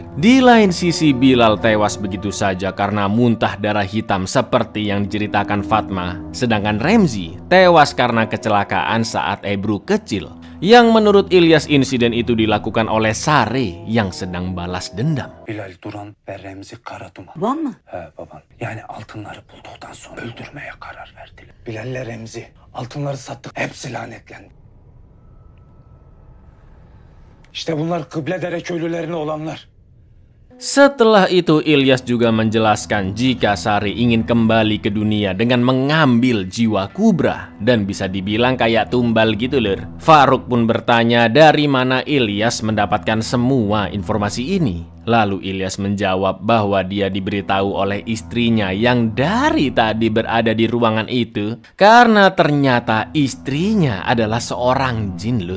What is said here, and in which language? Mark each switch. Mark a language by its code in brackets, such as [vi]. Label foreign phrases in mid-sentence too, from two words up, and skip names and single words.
[id] Di lain sisi Bilal tewas begitu saja karena muntah darah hitam seperti yang diceritakan Fatma, sedangkan Remzi tewas karena kecelakaan saat Ebru kecil, yang menurut Ilyas insiden itu dilakukan oleh Sare yang sedang balas dendam. [tr] Bilal Duran ve Remzi Karaduman. Babam mı? He babam. Yani altınları bulduktan sonra öldürmeye karar verdiler. Bilal ile Remzi altınları sattık. Hepsi lanetlendi. İşte bunlar Kibledere köylülerine olanlar. [id] Setelah itu Ilyas juga menjelaskan jika Sari ingin kembali ke dunia dengan mengambil jiwa Kubra dan bisa dibilang kayak tumbal gitu lur. Faruk pun bertanya dari mana Ilyas mendapatkan semua informasi ini. Lalu Ilyas menjawab bahwa dia diberitahu oleh istrinya yang dari tadi berada di ruangan itu karena ternyata istrinya adalah seorang jin lur.